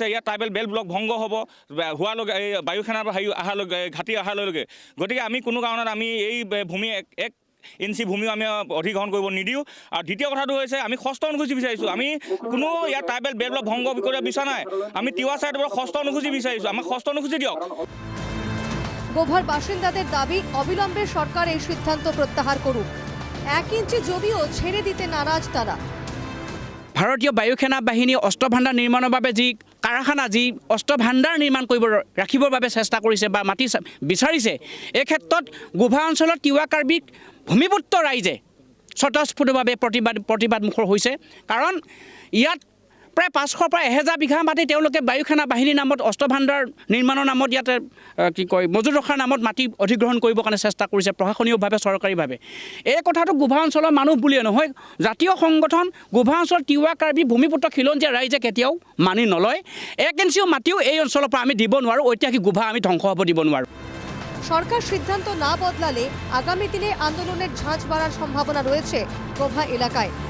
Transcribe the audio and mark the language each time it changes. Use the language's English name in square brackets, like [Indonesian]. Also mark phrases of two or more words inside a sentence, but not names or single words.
[Assamese] ইয়াত [English] tribal belt block [Assamese] ভংগ হ'ব হোৱালৈকে, এই বায়ুসেনাৰ অহালৈকে, ঘাটি অহালৈকে। গতিকে আমি কোনো কাৰণত আমি এই ভূমি 1 ইঞ্চি ভূমিও আমি অধিগ্ৰহণ কৰিব নিদিওঁ। আৰু দ্বিতীয় কথাটো হৈছে আমি ষষ্ঠ অনুসূচী বিচাৰিছোঁ। আমি কোনো ইয়াত [English] tribal belt block [Assamese] ভংগ কৰিব বিচৰা নাই। আমি তিৱা ছাইডৰ পৰা ষষ্ঠ অনুসূচী বিচাৰিছোঁ, আমাক ষষ্ঠ অনুসূচী দিয়ক। [Bangla] গোভার বাসিন্দাদের দাবি অবিলম্বে সরকার এই সিদ্ধান্ত প্রত্যাহার করুক। 1 ইঞ্চি জমিও ছেড়ে দিতে নারাজ তারা। [Assamese] ভাৰতীয় বায়ুসেনা বাহিনী অস্ত্ৰ ভাণ্ডাৰ নিৰ্মাণৰ বাবে যি কাৰখানা, যি অস্ত্ৰ ভাণ্ডাৰ নিৰ্মাণ ৰাখিবৰ বাবে চেষ্টা কৰিছে বা মাটি বিচাৰিছে, এই ক্ষেত্ৰত গোভা অঞ্চলত তিৱা কাৰ্বি ভূমিপুত্ৰ ৰাইজে স্বতঃস্ফূৰ্তভাৱে প্ৰতিবাদমুখৰ হৈছে। কাৰণ ইয়াত প্ৰায় 500 পৰা 1000 বিঘা মাটি তেওঁলোকে বায়ুসেনা বাহিনীৰ নামত অস্ত্ৰ ভাণ্ডাৰ নিৰ্মাণৰ নামত ইয়াতে মজুত ৰখাৰ নামত মাটি অধিগ্ৰহণ কৰিবৰ কাৰণে চেষ্টা কৰিছে প্ৰশাসনীয়ভাৱে, চৰকাৰীভাৱে। এই কথাটো গোভা অঞ্চলৰ মানুহ বুলিয়ে নহয়, জাতীয় সংগঠন গোভা অঞ্চলৰ তিৱা কাৰ্বি ভূমিপুত্ৰ খিলঞ্জীয়া ৰাইজে কেতিয়াও মানি নলয়। 1 ইঞ্চিও মাটিও এই অঞ্চলৰ পৰা আমি দিব নোৱাৰোঁ। ঐতিহাসিক গোভা আমি ধ্বংস হ'ব দিব নোৱাৰোঁ। [Bangla] সরকার সিদ্ধান্ত না বদলালে আগামী দিনে আন্দোলনের ঝাঁজ বাড়ার সম্ভাবনা রয়েছে গোভা এলাকায়।